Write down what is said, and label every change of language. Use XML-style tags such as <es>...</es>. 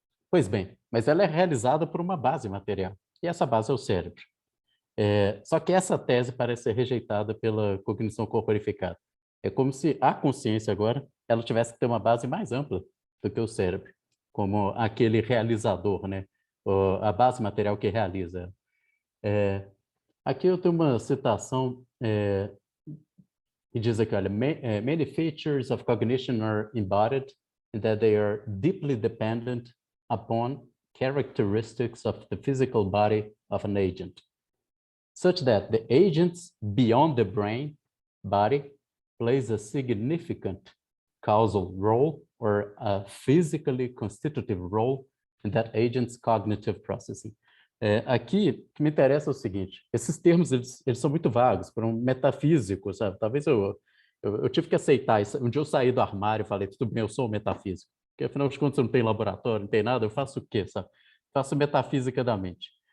<pt>Pois bem, mas ela é realizada por uma base material, e essa base é o cérebro. Só que essa tese parece ser rejeitada pela cognição corporificada. É como se a consciência agora ela tivesse que ter uma base mais ampla do que o cérebro, como aquele realizador, né? A base material que realiza. Aqui eu tenho uma citação que diz aqui, olha,</pt> <en>many features of cognition are embodied in that they are deeply dependent upon characteristics of the physical body of an agent, such that the agents beyond the brain body plays a significant causal role or a physically constitutive role in that agent's cognitive processing.</en> <pt>Aqui, o que me interessa é o seguinte, esses termos, eles são muito vagos, para um metafísico, sabe? Talvez eu tive que aceitar isso. Um dia eu saí do armário e falei, tudo bem, eu sou metafísico. Porque, afinal de contas, eu não tenho laboratório, não tem nada, eu faço o quê, sabe? Faço metafísica da mente.</pt>